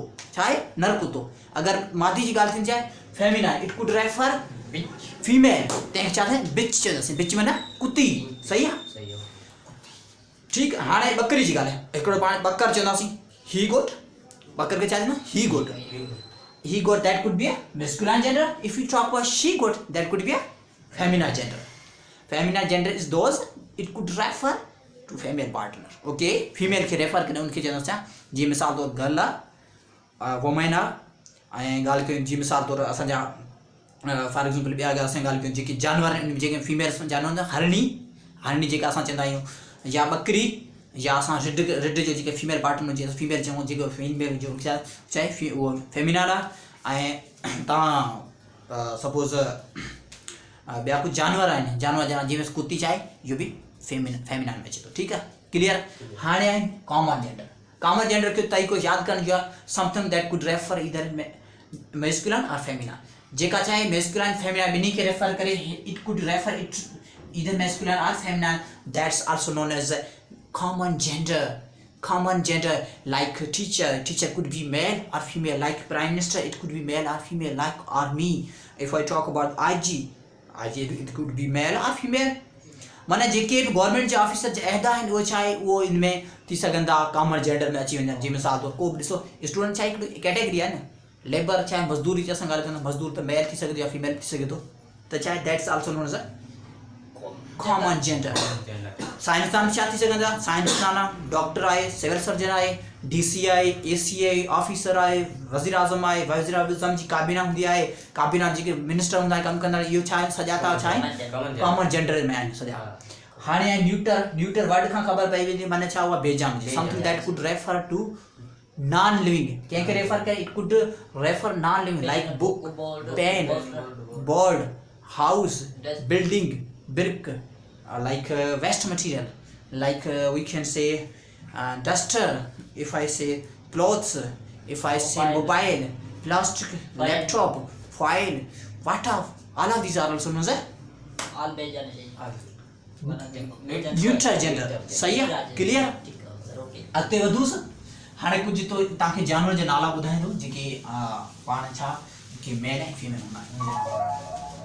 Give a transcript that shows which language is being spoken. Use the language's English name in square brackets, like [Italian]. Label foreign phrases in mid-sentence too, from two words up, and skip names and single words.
[Sindhi] छा आहे नर कुतो. अगर मादी जी ॻाल्हि थींदी आहे [English] feminine it could refer female. [Sindhi] तंहिंखे छा थिए बिच चवंदासीं. बिच माना कुती. सही आहे. ठीकु. हाणे बकरी जी ॻाल्हि आहे. हिकिड़ो पाण बकर चवंदासीं [English] he goat. [Sindhi] बकर खे छा चवंदा [English] he goat that could be a masculine gender. If you talk about she goat that could be a feminine gender. Feminine gender is those it could refer to female partner. Okay. [Sindhi] फीमेल खे रेफर करे उनखे चवंदा छा जी मिसाल तौर गर्ल आहे वोमेन आहे. ऐं ॻाल्हि कयूं जी मिसाल तौर असांजा [English] for example [Sindhi] ॿिया अगरि असां ॻाल्हि कयूं जेके जानवर आहिनि जेके फीमेल्स जानवर हूंदा हरणी जेका असां चवंदा आहियूं या बकरी या असां रिड जो जेके [English] female partner [Sindhi] जीअं फीमेल चऊं जेको फीमेल जो चाहे उहो फेमिनाइन आहे. ऐं तव्हां सपोज़ ॿिया कुझु जानवर आहिनि जानवर जीअं कुती चाहे इहो बि फेमिनाइन में अचे थो. ठीकु आहे. क्लियर. हाणे आहिनि [English] common gender [Sindhi] खे तरीक़ो यादि करण जो आहे [English] something that could refer either masculine or feminine. [Sindhi] जेका चाहे [English] masculine feminine [Sindhi] ॿिन्ही खे रेफर करे [English] it could refer it either masculine or feminine. that's also known as common gender. Like teacher could be male or female. Like prime minister it could be male or female. Like army, if I talk about IG it could be male or female. [Sindhi] माना जेके बि गवर्नमेंट जे ऑफिसर जे अहदा आहिनि उहो छा आहे उहो इन में थी सघनि था [English] common gender [Sindhi] में अची वञनि. जीअं मिसाल तौर को बि ॾिसो स्टूडेंट छा आहे हिकिड़ी कैटेगरी आहे न. लेबर छा आहे मज़दूरी जी असां ॻाल्हि कंदा मज़दूर त मेल थी सघंदो या फीमेल थी सघे थो त छा आहे [English] that's also known as a common gender. [Sindhi] साइंसदान छा थी सघंदा साइंसदान डॉक्टर आहे [English] civil surgeon [Sindhi] आहे DC आहे AC आहे ऑफिसर आहे वज़ीर आज़म आहे वज़ीर आज़म जी काबीना हूंदी आहे काबीना जेके मिनिस्टर हूंदा आहिनि कमु कंदा इहो छा आहे सॼा था छा आहे [English] common gender [Sindhi] में आहिनि सॼा. हाणे आहे [English] neuter word [Sindhi] खां ख़बर पई वेंदी माना छा उहा बेजान [English] something that could refer to non living. [Sindhi] कंहिंखे रेफर करे [English] it could refer non living like book pen board house building brick like waste material like we can say duster. If I say clothes, if I say mobile, plastic, laptop, foil, water, all of these are also known as all neutral gender. [Sindhi] सही है. क्लियर. अॻिते वधूस. हाणे कुझु तो तव्हांखे जानवर जा नाला ॿुधाईंदो जेके पाण छा कि मेल ऐं फीमेल हूंदा आहिनि.